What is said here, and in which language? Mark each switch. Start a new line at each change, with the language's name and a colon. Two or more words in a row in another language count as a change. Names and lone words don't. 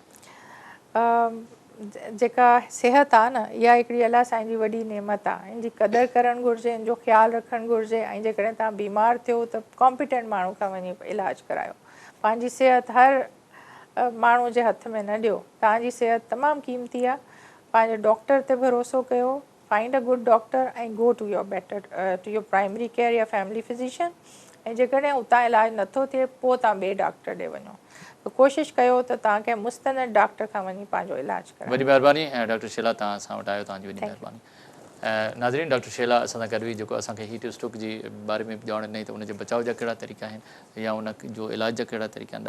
Sindhi: जेका सिहत आहे न इहा हिकिड़ी अलाह साईं जी वॾी नेमत आहे, इन जी क़दुरु करणु घुरिजे, इन जो ख़्यालु रखणु घुरिजे ऐं जेकॾहिं तव्हां बीमार थियो त कॉम्पिटेंट माण्हू खां वञी इलाजु करायो। पंहिंजी सिहत हर माण्हू जे हथ में न ॾियो, तव्हांजी सिहत तमामु क़ीमती आहे। पंहिंजे डॉक्टर ते भरोसो कयो,
English: find a good doctor
Sindhi: ऐं
English: go to your to your primary care
Sindhi: या
English: family physician,
Sindhi: ऐं जेकॾहिं उतां इलाजु नथो थिए पोइ तव्हां ॿिए डॉक्टर ॾे वञो। त कोशिशि कयो त तव्हांखे मुस्तनद डॉक्टर खां वञी पंहिंजो इलाजु करायो। वॾी महिरबानी ऐं डॉक्टर शीला तव्हां असां वटि आयो, तव्हांजी वॾी महिरबानी। नाज़रीन, डॉक्टर शीला असां सां गॾु हुई, जेको असांखे
English: heat stroke
Sindhi: जे बारे में ॼाण ॾिनई त उनजे बचाव जा कहिड़ा तरीक़ा आहिनि या उन जो इलाज जा कहिड़ा तरीक़ा आहिनि।